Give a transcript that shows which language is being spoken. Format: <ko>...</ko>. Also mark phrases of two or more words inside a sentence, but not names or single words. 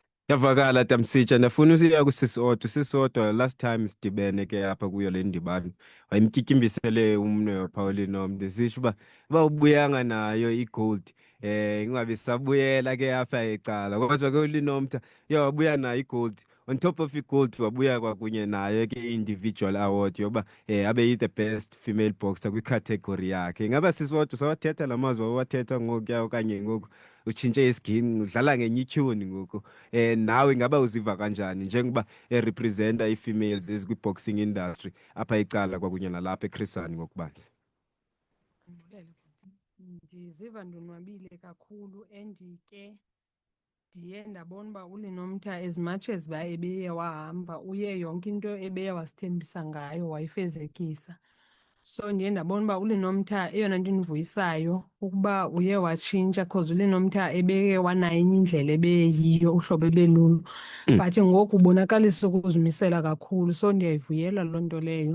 <xh>Yavakala Tamsitsha, ndafuna usiya kusisodwa</xh> <en>last time</en> <xh>sidibene ke apha kuyo le ndibano wayemtyityimbisele umnwe Pauline Nomde sisho uba ubuyanga nayo igold ingabe sabuyela ke apha ecala kodwa ke uLinomta wabuya nayo igold</xh> <en>on top of</en> <xh>igold wabuya kwakunye nayo ke</xh> <en>individual award</en> <xh>yoba abe yi</xh> <en>the best female boxer</en> <xh>kwicategory yakhe. Ingaba sisodwa sawathetha lamazwi wawathetha ngokuya okanye ngoku utshintshe isigingqi udlala ngenye ityhuni ngoku nawe ingaba uziva kanjani njengoba erepresenta ii-females ezikwi-</xh> <en>boxing industry</en> <xh>apha ecala kwakunye nalapha eChris Hani ngokubanzi? Andibulele bhuti. Ndiziva ndonwabile kakhulu and ke ndiye ndabona uba uLinomtha</xh> <en>as much as</en> <xh>uba ebeye wahamba uye yonke into ebeye wasithembisa ngayo wayifezekisa. So ndiye ndabona uba uLinomtha eyona nto indivuyisayo ukuba uye watshintsha because uLinomtha ebeye wanayo enye indlela ebeyiyo uhlobo ebelulo. But ngoku ubonakalisa ukuzimisela kakhulu, so ndiyayivuyela loo nto leyo.</xh>